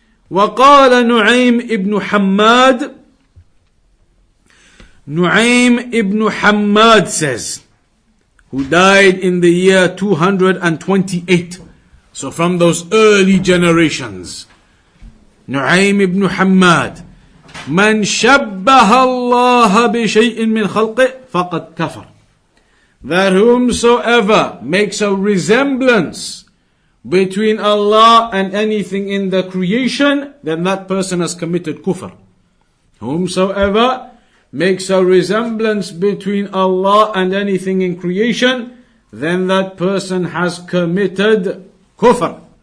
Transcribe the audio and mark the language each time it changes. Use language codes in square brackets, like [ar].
[ar] وقال نعيم ابن حماد, [en] Nu'aym ibn Hammad says, who died in the year 228. So from those early generations. [ar] Nu'aym ibn Hammad, من شبه الله بشيء من خلقه فقد كفر. [en] That whomsoever makes a resemblance between Allah and anything in the creation, then that person has committed kufr. Whomsoever makes a resemblance between Allah and anything in creation, then that person has committed kufr.